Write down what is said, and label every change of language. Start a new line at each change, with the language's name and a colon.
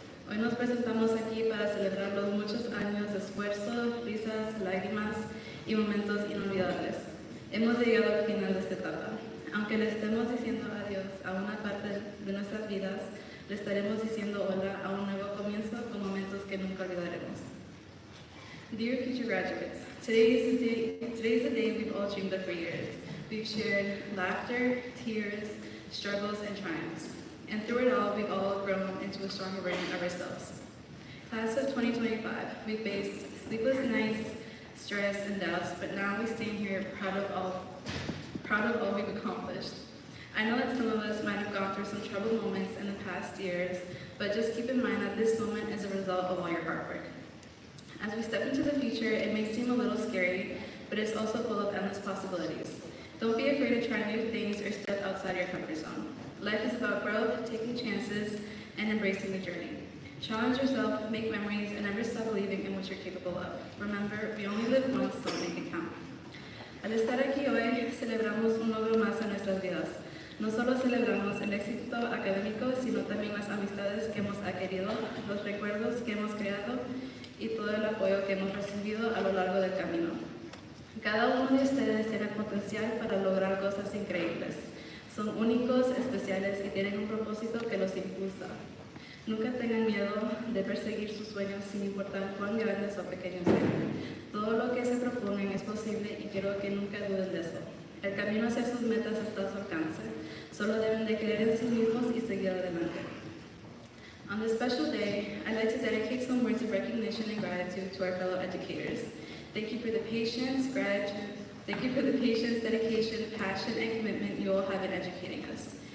Spanish: Hoy nos presentamos aquí para celebrar los muchos años de esfuerzo, risas, lágrimas y momentos inolvidables. Hemos llegado al final de esta etapa. Aunque le estemos diciendo adiós a una parte de nuestras vidas, le estaremos diciendo hola a un nuevo comienzo con momentos que nunca olvidaremos.
English: Dear future graduates, today's the day we've all dreamed of for years. We've shared laughter, tears, struggles, and triumphs. And through it all, we've all grown into a stronger version of ourselves. Class of 2025, we faced sleepless nights, stress, and doubts, but now we stand here proud of all we've accomplished. I know that some of us might have gone through some troubled moments in the past years, but just keep in mind that this moment is a result of all your hard work. As we step into the future, it may seem a little scary, but it's also full of endless possibilities. Don't be afraid to try new things or step outside your comfort zone. Life is about growth, taking chances, and embracing the journey. Challenge yourself, make memories, and never stop believing in what you're capable of. Remember, we only live once, so make it count.
Spanish: Al estar aquí hoy, celebramos un logro más en nuestras vidas. No solo celebramos el éxito académico, sino también las amistades que hemos adquirido, los recuerdos que hemos creado y todo el apoyo que hemos recibido a lo largo del camino. Cada uno de ustedes tiene potencial para lograr cosas increíbles. Son únicos, especiales y tienen un propósito que los impulsa. Nunca tengan miedo de perseguir sus sueños sin importar cuán grandes o pequeños sean. Todo lo que se proponen es posible y quiero que nunca duden de eso. El camino hacia sus metas está a su alcance. Solo deben de creer en sí mismos y seguir adelante.
English: On this special day, I'd like to dedicate some words of recognition and gratitude to our fellow educators. Thank you for the patience, dedication, passion, and commitment you all have in educating us.